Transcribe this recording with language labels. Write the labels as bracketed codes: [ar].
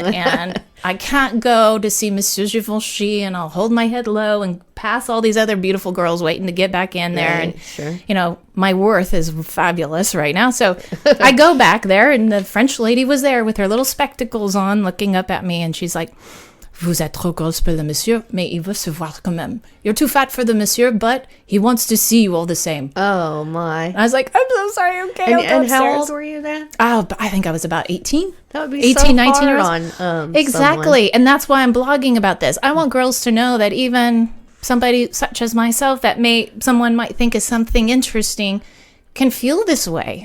[en] And I can't go to see Monsieur Givenchy, and I'll hold my head low and pass all these other beautiful girls waiting to get back in there. Right, and, sure. My worth is fabulous right now. So I go back there, and the French lady was there with her little spectacles on, looking up at me. And she's like, [fr] vous êtes trop grosse pour le monsieur, mais il veut se voir quand même. [en] You're too fat for the monsieur, but he wants to see you all the same. Oh, my. And I was like, I'm so sorry. Okay, and how old were you then? Oh, I think I was about 18. That would be 18, so 19 hard years on exactly. And that's why I'm blogging about this. I want girls to know that even somebody such as myself that someone might think is something interesting can feel this way.